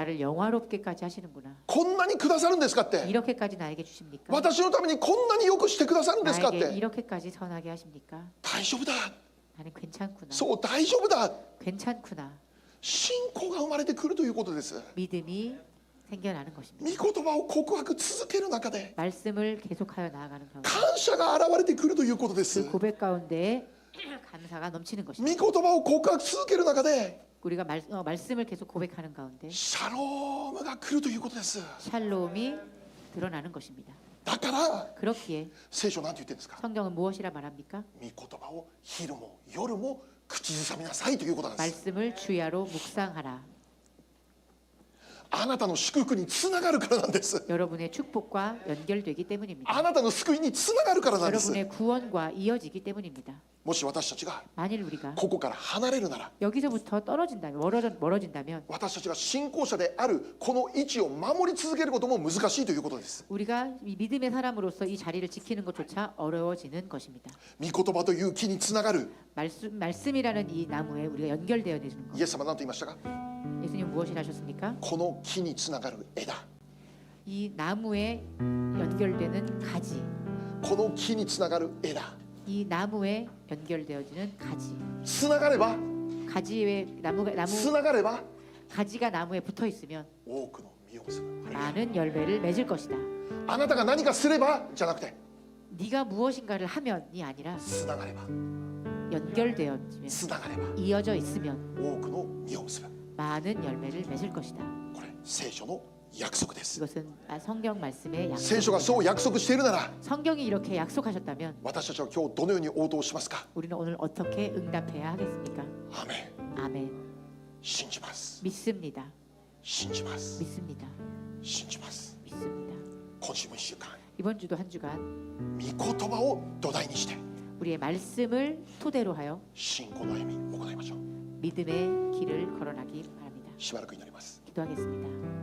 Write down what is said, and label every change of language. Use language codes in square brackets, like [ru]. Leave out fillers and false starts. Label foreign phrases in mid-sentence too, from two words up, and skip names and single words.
[ko] 나를 영화롭게까지 하시는구나. [ja] こんなにくださるんですかって。 [ko] 이렇게까지 나에게 주십니까? [ja] 私のためにこんなによくしてくださるんですかっ [ko] 나에게 [ja] て。 [ko] 이렇게까지 선하게 하십니까? [ja] 大丈夫だ。 [ko] 나는 괜찮구나. [ja] そう大丈夫だ。 [ko] 괜찮구나. [ja] 信仰が生まれてくるということです。 [ko] 믿음이 생겨나는 것입니다. [ja] 御言葉を告白続ける中で [ko] 말씀을 계속하여 나아가는 가운데 [ja] 感謝が現れてくるということです。 [ko] 그 고백 가운데 감사가 넘치는 [ja] 御 [ko] 것입니다. [ja] 言葉を告白続ける中で [ko] 우리가 말씀을 계속 고백하는 가운데 [ja] シャロームが来るということです。 [ko] 샬롬이 드러나는 것입니다. [ja] だから [ko] 그렇기에 [ja] 聖書なんて言ってるんですか？ [ko] 성경은 무엇이라 말합니까? [ja] 御言葉を昼も夜も口ずさみなさいということなんです。 [ko] 말씀을 주야로 묵상하라. [ja] あなたの祝福につながるからなんです。 [ko] 여러분의 축복과 연결되기 때문입니다. [ja] あなたの救いにつながるからなんです。 [ko] 여러분의 구원과 이어지기 때문입니다. [ja] もし私たちが [ko] 만일 우리가 [ja] ここから離れるなら [ko] 여기서부터 멀어진다면 [ja] 私たちが信仰者であるこの位置を守り続けることも難しいということです。 [ko] 우리가 이 믿음의 사람으로서 이 자리를 지키는 것조차 어려워지는 것입니다. [ja] 御言葉という木につながる [ko] 말씀이라는 이 나무에 우리가 연결되어 있는 것. [ja] イエス様は何と言いましたか？ [ko] 예수님 무엇을 하셨습니까? [ja] この木につながる枝、 [ko] 이 나무에 연결되는 가지, [ja] この木につながる枝、 [ko] 이 나무에 연결되어지는 가지. [ja] つながれば [ko] 가지에 [ja] つながれば [ko] 가지가 나무에 붙어 있으면 [ja] 多くの実を結ぶ。 [ko] 많은 열매를 맺을 것이다. [ja] あなたが何かすればじゃなくて [ko] 네가 무엇인가를 하면이 아니라 [ja] つながれば [ko] 연결되어지면 [ja] つながれば [ko] 이어져 있으면 [ja] 多くの実を結ぶ。 [ko] 많은 열매를 맺을 것이다. [ja] これ聖書の約束です。 [ko] 이것은 성경 말씀의 [ja] 聖書がそう [ko] 약속입니다. [ja] 約束しているなら [ko] 성경이 이렇게 약속하셨다면 [ja] 私たちは今日どのように応答しますか？ [ko] 우리는 오늘 어떻게 응답해야 하겠습니까? [ja] アーメン。 [ko] 아멘. [ja] 信じます。 [ko] 믿습니다. [ja] 信じます。 [ko] 믿습니다. [ja] 信じます。 [ko] 믿습니다. [ja] 今週も1週間 [ko] 이번 주도 한 주간 [ja] 御言葉を土台にして [ko] 우리의 말씀을 토대로 하여 [ja] 信仰の歩み行いましょう。 [ko] 믿음의 길을 걸어나기 바랍니다. [ja] しばらく祈ります。 [ko] 기도하겠습니다.